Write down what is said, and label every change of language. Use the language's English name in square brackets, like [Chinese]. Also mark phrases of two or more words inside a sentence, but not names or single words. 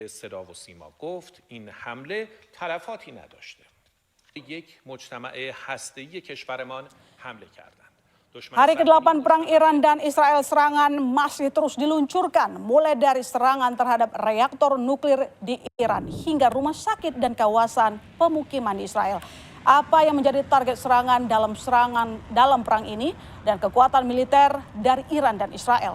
[Persian] صدا و سیما گفت این حمله تلفاتی نداشته. یک مجتمع هسته‌ای کشورمان حمله کردند. [Indonesian] Hari ke-8 perang Iran dan Israel, serangan masih terus diluncurkan, mulai dari serangan terhadap reaktor nuklir di Iran hingga rumah sakit dan kawasan pemukiman di Israel. Apa yang menjadi target serangan dalam perang ini dan kekuatan militer dari Iran dan Israel?